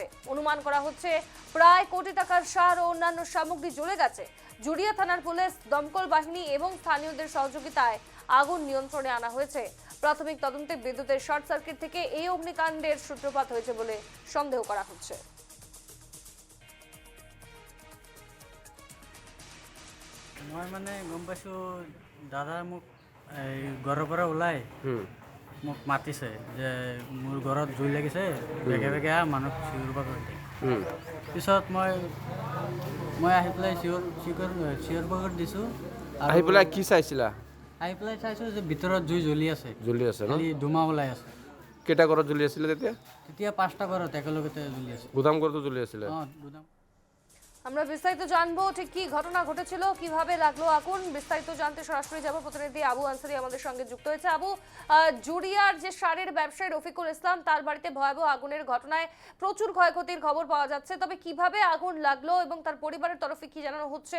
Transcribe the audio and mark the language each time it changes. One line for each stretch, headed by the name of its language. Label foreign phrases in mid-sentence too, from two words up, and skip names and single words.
Bangla: অনুমান করা হচ্ছে প্রায় কোটি টাকার সার ও অন্যান্য সামগ্রী জ্বলে গেছে। জুড়িয়া থানার পুলিশ, দমকল বাহিনী এবং স্থানীয়দের সহযোগিতায় আগুন নিয়ন্ত্রণে আনা হয়েছে। প্রাথমিক তদন্তে বিদ্যুতের শর্ট সার্কিট থেকে এই অগ্নিকাণ্ডের সূত্রপাত হয়েছে বলে সন্দেহ করা হচ্ছে।
Assamese: মই মানে গম পাইছোঁ দাদাই মোক এই ঘৰৰ পৰা ওলাই মোক মাতিছে যে মোৰ ঘৰত জুই লাগিছে, বেগে বেগে আহ, মানুহ চিঞৰ বাখৰ দিয়ে। পিছত মই আহি পেলাই চিঞৰ বাখৰ দিছোঁ। আহি পেলাই কি চাইছিলা? আহি পেলাই চাইছোঁ যে ভিতৰত জুই জ্বলি আছে ন? খালি ধোঁৱা ওলাই আছে। কেইটা ঘৰত জ্বলি আছিলে তেতিয়া? তেতিয়া 5টা ঘৰত একেলগতে জ্বলি আছে। গুদাম ঘৰতো জ্বলি আছিলে? অঁ, গুদাম।
Bangla: আমরা বিস্তারিত জানবো ঠিক কি ঘটনা ঘটেছিল, কিভাবে লাগলো আগুন। বিস্তারিত জানতে সরাসরি যাব প্রতিনিধি আবু আনসারি আমাদের সঙ্গে যুক্ত হয়েছে। আবু, জুড়িয়ার যে সারের ব্যবসায়ী রফিকুল ইসলাম, তার বাড়িতে ভয়াবহ আগুনের ঘটনায় প্রচুর ক্ষয়ক্ষতির খবর পাওয়া যাচ্ছে, তবে কিভাবে আগুন লাগলো এবং তার পরিবারের তরফে কি জানানো হচ্ছে?